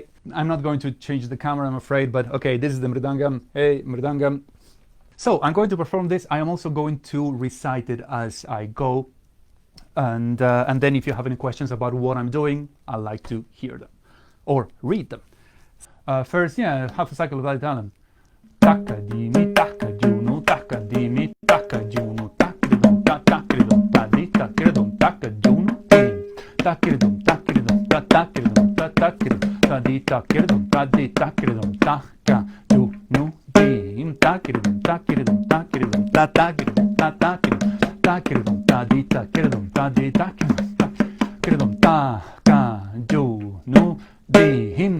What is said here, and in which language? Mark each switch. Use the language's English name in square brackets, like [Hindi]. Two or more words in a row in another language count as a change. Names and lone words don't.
[English] I'm not going to change the camera, I'm afraid, but okay, this is the mrdangam. Hey, mrdangam. So I'm going to perform this. I am also going to recite it as I go, and then if you have any questions about what I'm doing, I'd like to hear them or read them. First, yeah, half a cycle of Italian. Tha-ka-di-mi, Thakajunu, Tha-ka-di-mi, Thakajunu, Tha-ki-ra-dum, Tha-ta-ki-ra-dum, Tha-di-ta-ki-ra-dum, Thakajunu Dhi-im, Tha-ki-ra-dum, Tha-ki-ra-dum, Tha-ta-ki-ra-dum, Tha-ta-ki-ra-dum, Tha-di-ta-ki-ra-dum, Tha-di-ta-ki-ra-dum, Thakajunu Dhi-im, Tha-ki-ra-dum, Tha-ki-ra-dum, Tha-ki-ra-dum, Tha-ta-ki-ra-dum, Tha-ta-ki-ra-dum, Tha-ki-ra-dum, Tha-di-ta-ki-ra-dum, Tha-di-ta-ki-ra-dum, Tha-ki-ra-dum, Thakajunu Dhi-im,